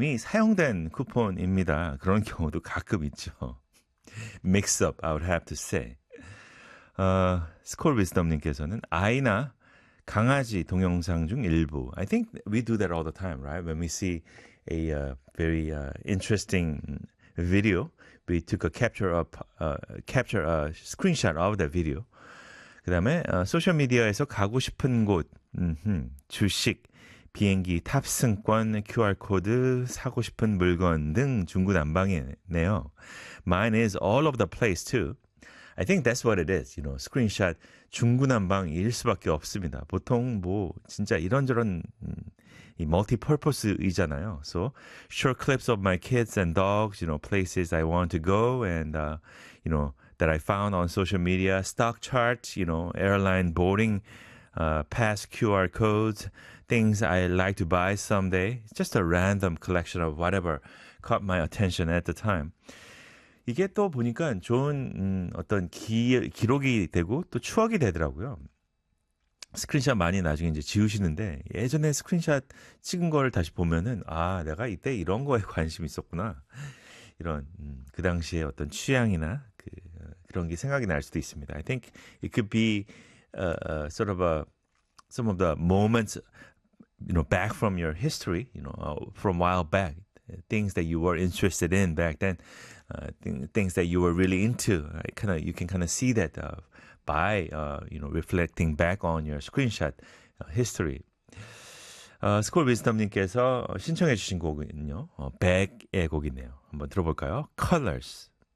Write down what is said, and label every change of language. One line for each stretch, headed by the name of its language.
Korean: 이미 사용된 쿠폰입니다. 그런 경우도 가끔 있죠.
English: Mix up, I would have to say.
Korean: 스콜 위즈덤님께서는 아이나 강아지 동영상 중 일부.
English: I think we do that all the time, right? When we see a very interesting video, we took a capture a screenshot of that video.
Korean: 그 다음에 소셜미디어에서 가고 싶은 곳, 주식, 비행기 탑승권, QR코드, 사고 싶은 물건 등 중구난방이네요.
English: Mine is all over the place too. I think that's what it is. You know,
Korean: screenshot 중구난방일 수밖에 없습니다. 보통 뭐 진짜 이런저런 이 multi-purpose이잖아요.
English: So short clips of my kids and dogs, you know, places I want to go and you know, that I found on social media, stock charts, you know, airline boarding, pass QR codes, things I like to buy someday. Just a random collection of whatever caught my attention at the time.
Korean: 이게 또 보니까 좋은 어떤 기록이 되고 또 추억이 되더라고요. 스크린샷 많이 나중에 이제 지우시는데 예전에 스크린샷 찍은 걸 다시 보면은 아, 내가 이때 이런 거에 관심이 있었구나. 이런 그 당시에 어떤 취향이나 그런 게 생각이 날 수도 있습니다.
English: I think it could be sort of some of the moments, you know, back from your history, you know, from a while back, things that you were interested in back then, things that you were really into. You can kind of see that by you know, reflecting back on your screenshot history.
Korean: 스콜 위즈덤님께서 신청해 주신 곡은요, 백의 곡이네요. 한번 들어볼까요? Colors.